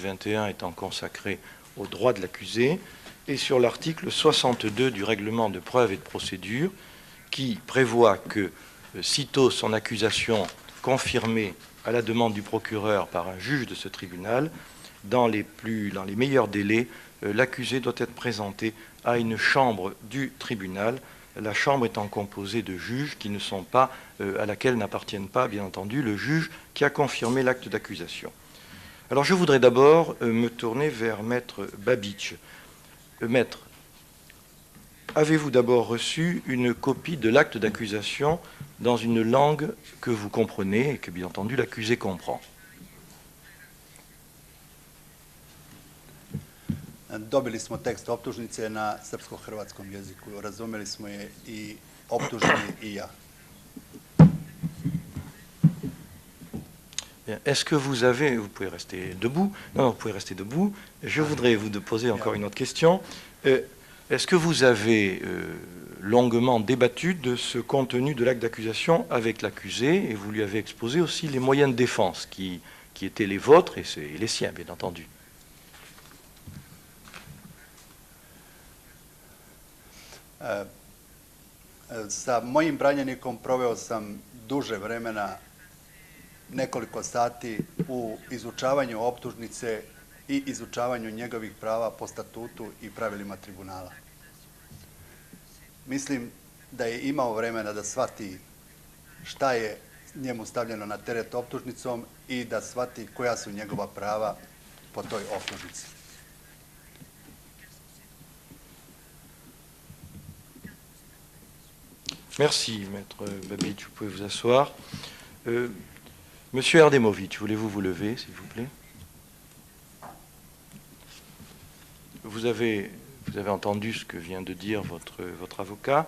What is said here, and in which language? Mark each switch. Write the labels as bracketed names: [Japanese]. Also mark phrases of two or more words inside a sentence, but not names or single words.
[French] 21 étant consacré aux droits de l'accusé, et sur l'article 62 du règlement de preuve et de procédure, qui prévoit que, sitôt son accusation confirmée à la demande du procureur par un juge de ce tribunal, dans les meilleurs délais, l'accusé doit être présenté à une chambre du tribunal, la chambre étant composée de juges qui ne sont pas, à laquelle n'appartiennent pas, bien entendu, le juge qui a confirmé l'acte d'accusation. Alors je voudrais d'abord me tourner vers Maître Babić. Maître, avez-vous d'abord reçu une copie de l'acte d'accusation dans une langue que vous comprenez et que, bien entendu, l'accusé comprend? [Serbian] Dobili smo tekst optužnice na srpsko-hrvatskom jeziku. Razumeli smo je i optuženi i ja. [French] Est-ce que vous avez... Vous pouvez rester debout. Non, vous pouvez rester debout. Je voudrais vous poser encore une autre question. Est-ce que vous avez longuement débattu de ce contenu de l'acte d'accusation avec l'accusé et vous lui avez exposé aussi les moyens de défense qui étaient les vôtres et les siens, bien entendu? [Serbian] Sa mojim branjenikom proveo sam duže vremena, nekoliko sati, u izučavanju optužnice i izučavanju njegovih prava po statutu i pravilima tribunala. Mislim da je imao vremena da shvati šta je njemu stavljeno na teret optužnicom i da shvati koja su njegova prava po toj optužnici. [French] Merci, Maître Babić. Vous pouvez vous asseoir. Monsieur Erdemović, voulez-vous vous lever, s'il vous plaît? Vous avez entendu ce que vient de dire votre avocat.